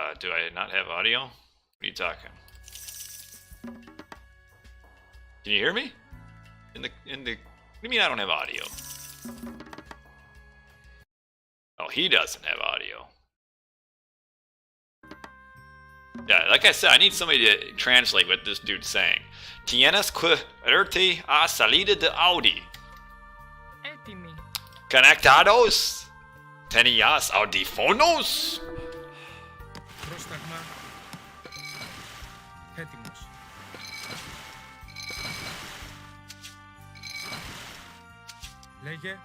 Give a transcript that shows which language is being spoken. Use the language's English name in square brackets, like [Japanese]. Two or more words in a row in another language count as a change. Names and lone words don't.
[English] Do I not have audio? What are you talking? Can you hear me? What do you mean I don't have audio? Oh, he doesn't have audio. Yeah, like I said, I need somebody to translate what this dude's saying. [Spanish] Tienes que irte a salida de Audi. [Greek] Έτοιμοι. [Spanish] Conectados? Tenías audífonos? [Greek] Πρόσταγμα. Έτοιμος. Λέγε.